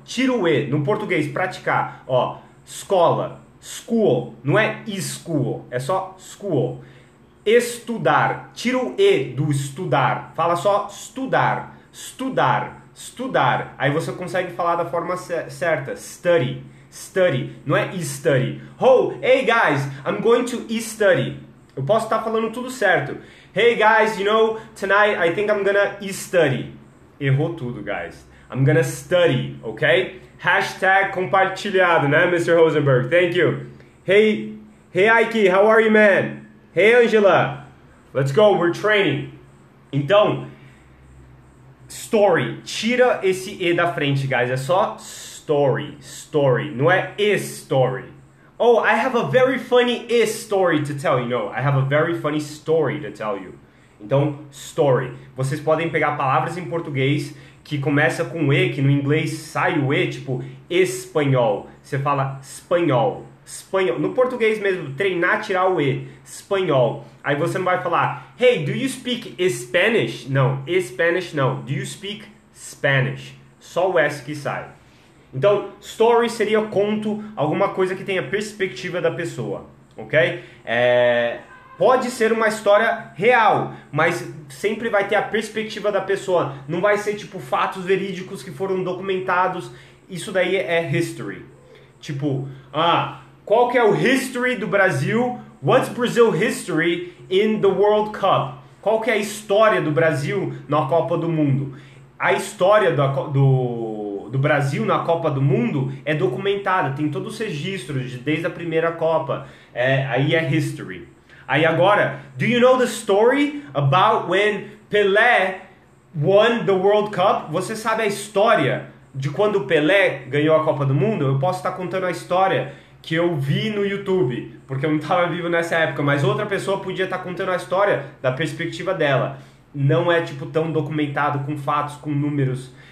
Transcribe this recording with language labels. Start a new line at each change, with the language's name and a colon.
Portuguese: Tira o E, no português, praticar, ó, escola, school, não é school, é só school. Estudar, tira o E do estudar, fala só estudar, estudar, estudar. Aí você consegue falar da forma certa, study, study, não é study.
English: Oh, hey guys, I'm going to study.
Portuguese: Eu posso estar falando tudo certo.
English: Hey guys, you know, tonight I think I'm gonna study.
Portuguese: Errou tudo,
English: guys. I'm gonna study, ok?
Portuguese: Hashtag compartilhado, né, Mr. Rosenberg?
English: Thank you. Hey Ike, how are you, man? Hey Angela, let's go, we're training.
Portuguese: Então, story, tira esse E da frente, guys, é só story, story, não é story.
English: Oh, I have a very funny story to tell you. No, I have a very funny story to tell you.
Portuguese: Então, story. Vocês podem pegar palavras em português que começa com E, que no inglês sai o E, tipo espanhol. Você fala espanhol. Espanhol. No português mesmo, treinar, tirar o E. Espanhol. Aí você não vai falar,
English: hey, do you speak Spanish?
Portuguese: Não, Spanish não.
English: Do you speak Spanish?
Portuguese: Só o S que sai. Então, story seria conto, alguma coisa que tenha perspectiva da pessoa, ok? Pode ser uma história real, mas sempre vai ter a perspectiva da pessoa. Não vai ser tipo fatos verídicos que foram documentados. Isso daí é history. Tipo, qual que é o history do Brasil?
English: What's Brazil history in the World Cup?
Portuguese: Qual que é a história do Brasil na Copa do Mundo? A história do Brasil na Copa do Mundo é documentada, tem todos os registros desde a primeira Copa. Aí é history. Aí agora,
English: do you know the story about when Pelé won the World Cup?
Portuguese: Você sabe a história de quando Pelé ganhou a Copa do Mundo? Eu posso estar contando a história que eu vi no YouTube, porque eu não estava vivo nessa época, mas outra pessoa podia estar contando a história da perspectiva dela. Não é tipo tão documentado com fatos, com números.